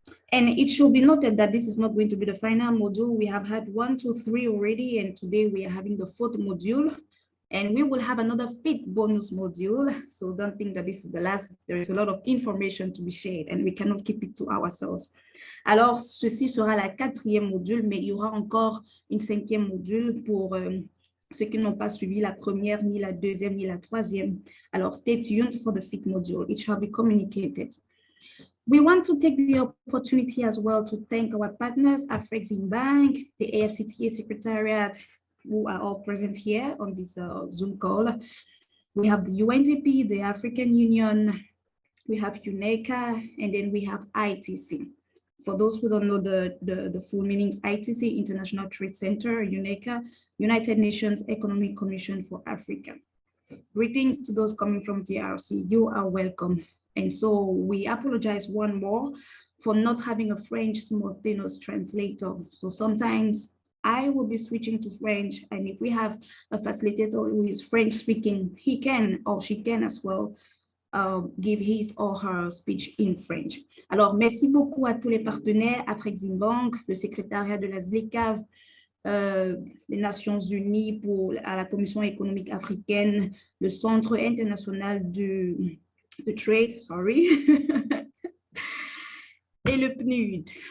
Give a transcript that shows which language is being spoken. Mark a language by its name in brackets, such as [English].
[English] And it should be noted that this is not going to be the final module. We have had 1, 2, 3 already, and today we are having the 4th module, and we will have another 5th bonus module. So don't think that this is the last. There is a lot of information to be shared, and we cannot keep it to ourselves. [French] Alors, ceci sera la 4e module, mais il y aura encore une 5e module pour ceux qui n'ont pas suivi la 1re, ni la 2e, ni la 3e. [English] Alors, stay tuned for the 5th module. It shall be communicated. We want to take the opportunity as well to thank our partners, Afreximbank, the AfCFTA Secretariat, who are all present here on this Zoom call. We have the UNDP, the African Union, we have UNECA, and then we have ITC. For those who don't know the full meanings, ITC, International Trade Center, UNECA, United Nations Economic Commission for Africa. Greetings to those coming from DRC, you are welcome. And so we apologize one more for not having a French simultaneous translator. So sometimes I will be switching to French, and if we have a facilitator who is French speaking, he can or she can as well give his or her speech in French. [French] Alors, merci beaucoup à tous les partenaires, Afreximbank, le secrétariat de la ZLECAf, les Nations Unies à la Commission économique africaine, le Centre international de trade, sorry, et le PNUD.